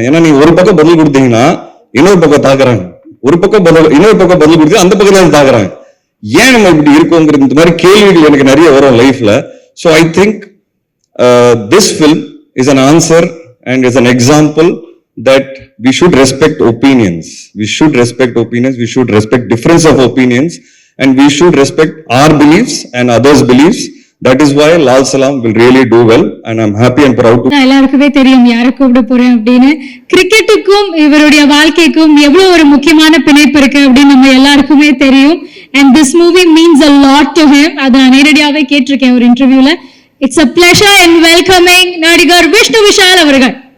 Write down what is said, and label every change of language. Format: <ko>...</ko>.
<ta>ஏன்னா நீங்க ஒரு பக்கம் பதில் கொடுத்தீங்கன்னா இன்னொரு பக்கம் தாக்குறாங்க, ஒரு பக்கம் பதில் இன்னொரு பக்கம் பதில் கொடுத்து அந்த பக்கம் தாக்குறாங்க. ஏன் நம்ம இப்படி இருக்கோங்கிறது இந்த மாதிரி கேள்விகள் எனக்கு நிறைய வரும் லைஃப்ல.</ta> <en>So I think this film is an answer and is an example that we should respect opinions. We should respect opinions. We should respect difference of opinions, and we should respect our beliefs and others' beliefs. That is why Lal Salam will really do well, and I'm happy and proud to.</en> <ta>எல்லாருக்குமே தெரியும் யாரை கூப்பிட போறேன் அப்படின்னு. கிரிக்கெட்டுக்கும் இவருடைய வாழ்க்கைக்கும் எவ்வளவு ஒரு முக்கியமான பிணைப்பு இருக்கு அப்படின்னு நம்ம எல்லாருக்குமே தெரியும்.</ta> <en>And this movie means a lot to him.</en> <ta>அதை நான் நேரடியாவே கேட்டிருக்கேன் ஒரு இன்டர்வியூல.</ta> <en>It's a pleasure in welcoming நடிகர் விஷ்ணு விஷால் அவர்கள்.</en>